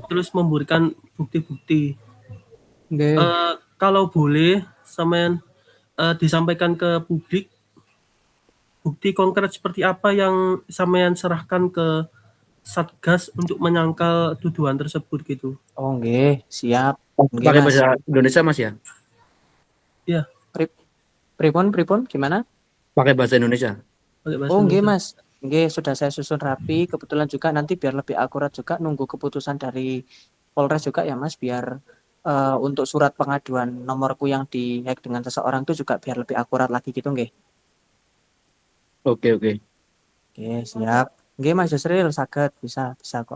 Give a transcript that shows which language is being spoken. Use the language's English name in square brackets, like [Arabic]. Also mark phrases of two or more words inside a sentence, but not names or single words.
[Indonesian] Terus memberikan bukti-bukti. nggih. Kalau boleh sampean disampaikan ke publik bukti konkret seperti apa yang sampean serahkan ke Satgas untuk menyangkal tuduhan tersebut gitu. Oh, nggih, siap. Nggih, Pakai Mas. bahasa Indonesia Mas ya? Iya, Pripun gimana? Pakai bahasa Indonesia. pakai bahasa Oh, nggih, Indonesia. Mas. Nggih, sudah saya susun rapi. Kebetulan juga nanti biar lebih akurat juga nunggu keputusan dari Polres juga ya, Mas, biar untuk surat pengaduan nomorku yang dihack dengan seseorang itu juga biar lebih akurat lagi gitu, nggih. Oke, oke. Oke, siap. Nggih, Mas Yusril, saged bisa bisa kok.